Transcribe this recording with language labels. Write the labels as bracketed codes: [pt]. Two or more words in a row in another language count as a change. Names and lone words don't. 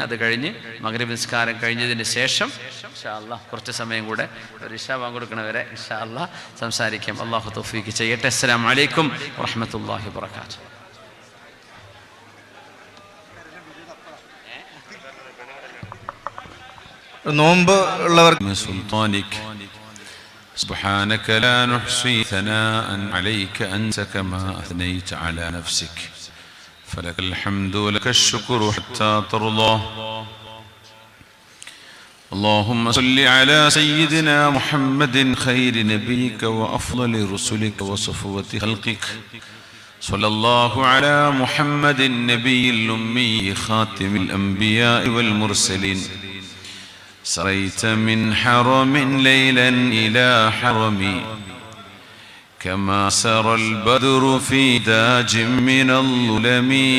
[ml] അത് കഴിഞ്ഞ് മഗ്രിബ് നിസ്കാരം കഴിഞ്ഞതിന് ശേഷം [ar] إن شاء الله [ml] കുറച്ച് സമയം കൂടെ ഒരു ഇശാ ബാങ്ക് കൊടുക്കണവരെ [ar] إن شاء الله [ml] സംസാരിക്കാം. അല്ലാഹു തൗഫീഖ് ചെയ്യട്ടെ. [ar] السلام عليكم ورحمة الله وبركاته. [ml] നോമ്പ് ഉള്ളവർക്ക് [ar] سبحانك لا نحصي ثناء عليك أنت كما أثنيت على نفسك فلك الحمد ولك الشكر حتى ترضى اللهم صل على سيدنا محمد خير نبيك وأفضل رسلك وصفوة خلقك صلى الله على محمد النبي الأمي خاتم الأنبياء والمرسلين سريت من حرم ليلا إلى حرم كما سرى البدر في داج من الظلم